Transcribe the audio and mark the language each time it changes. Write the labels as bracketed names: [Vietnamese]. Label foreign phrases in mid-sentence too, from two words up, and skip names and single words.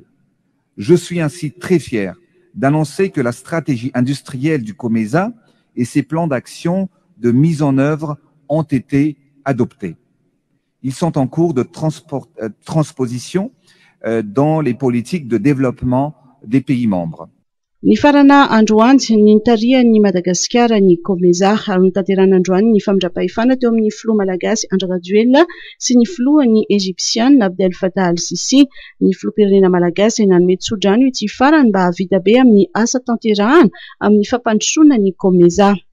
[French] Je suis ainsi très fier d'annoncer que la stratégie industrielle du Komeza et ses plans d'action de mise en œuvre ont été adoptés. Ils sont en cours de transposition dans les politiques de développement des pays membres. [Malagasy] Ny farana androany nitarihan'ny Madagasikara ny Comeza ary notanterana androany ny famindram-pahefana teo amin'ny filoha malagasy Andry Rajoelina sy ny filohan'ny Egyptianina Abdel Fattah al-Sisi. Ny filoham-pirenena malagasy nanome tso-drano ity farany mba havita be amin'ny asa tanterahana amin'ny fampandrosoana ny Comeza.